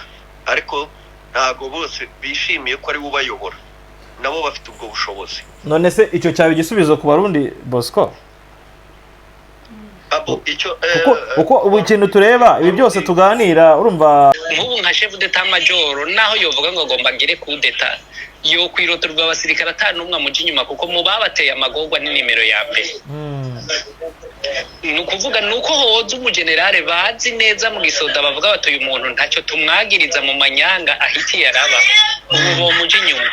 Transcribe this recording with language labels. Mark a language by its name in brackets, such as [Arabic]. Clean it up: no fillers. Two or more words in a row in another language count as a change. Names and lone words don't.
[Kinyarwanda] Ariko ntago bose bishimiye ko ari bo bayobora, nabo bafite ubwo bushobozi. None se icyo cyaba igisubizo ku Barundi, Bosco? Kuko ubu ikintu tureba ibi byose tuganira, urumva [Rundi] nk'ubu nka [French] chef d'etat major [Rundi] naho yovuga ngo agomba agire [French] coup d'etat, [Rundi] yo kwirotorwa abasirikare atanumwe amuje inyuma, kuko mu babateye amagorwa ni nimero ya mbere. Ni ukuvuga nuko hoza umugenerale bazi neza mu gisoda bavuga bati uyu muntu ntacyo tumwagiriza mu manyanga ahitiye araba, ubu bomuje inyuma.